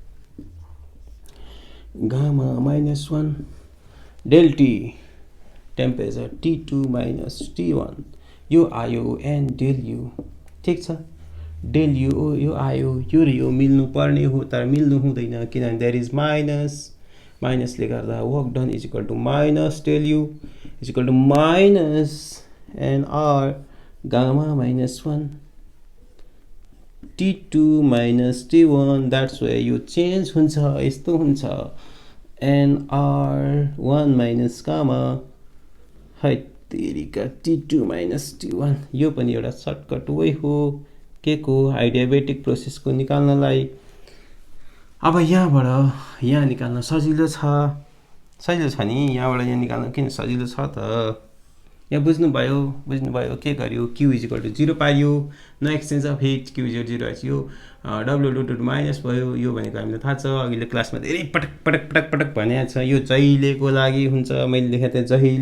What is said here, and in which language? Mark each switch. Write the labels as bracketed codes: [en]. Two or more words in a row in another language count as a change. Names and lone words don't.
[en] gamma minus 1 del T temperature T2 minus T1 [ne] यो आयो [en] n del U [ne] ठीक छ [en] del U [ne] यो आयो यो र यो मिल्नु पर्ने हो तर मिल्नु हुँदैन किनभने [en] there is [ne] माइनसले गर्दा [en] work done is equal to minus del U is equal to minus nR gamma minus 1 T2 minus T1 that's why [ne] यो चेन्ज हुन्छ यस्तो हुन्छ [en] nR 1 minus gamma [ne] है तेरिका [en] T2 minus T1 [ne] यो पनि एउटा [en] shortcut way [ne] हो के को आइडियाबेटिक प्रोसेसको निकाल्नलाई अब यहाँबाट यहाँ निकाल्न सजिलो छ नि यहाँबाट यहाँ निकाल्न किन सजिलो छ त यहाँ बुझ्नुभयो के गर्यो [en] Q is equal to 0 [ne] पाइयो [en] no exchange of heat Q is 0 [ne] आइयो W माइनस भयो यो भनेको हामीलाई थाहा छ अघिल्लो क्लासमा धेरै पटक भनेको छ यो जहिलेको लागि हुन्छ मैले लेखेको थिएँ